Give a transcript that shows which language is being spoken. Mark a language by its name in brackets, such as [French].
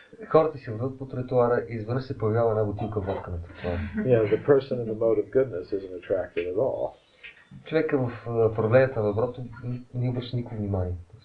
[Bulgarian] Хората си върват по тротуара и изведнъж се появява една бутилка водка на тротуара. [English] The person in the mode of goodness isn't attracted at all. [Bulgarian] Човека в проявлението на доброто не обръща никакво внимание.